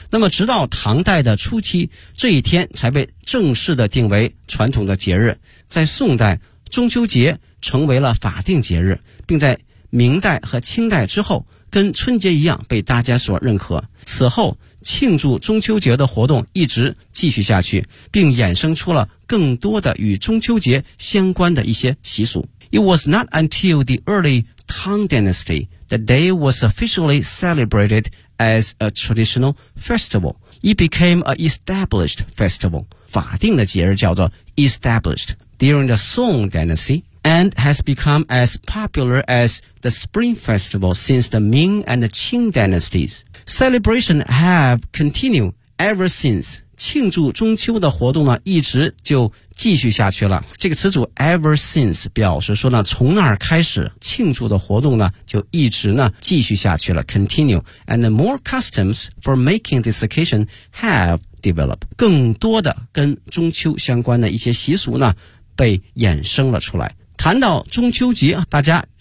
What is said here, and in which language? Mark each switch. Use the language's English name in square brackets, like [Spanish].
[Chinese] 那么直到唐代的初期这一天才被正式的定为传统的节日，在宋代中秋节成为了法定节日，并在明代和清代之后跟春节一样被大家所认可，此后庆祝中秋节的活动一直继续下去，并衍生出了更多的与中秋节相关的一些习俗。 [English] It was not until the early Tang Dynasty the day was officially celebrated as a traditional festival. It became an established festival. [Chinese] 法定的节日叫做 [English] established during the Song Dynasty and has become as popular as the Spring Festival since the Ming and the Qing Dynasties. Celebration have continued ever since. [Chinese] 庆祝中秋的活动呢一直就继续下去了。这个词组 ever since 表示说呢从那儿开始庆祝的活动呢就一直呢继续下去了 continue， [English] and more customs for making this occasion have developed， [Chinese] 更多的跟中秋相关的一些习俗呢被衍生了出来。谈到中秋节大家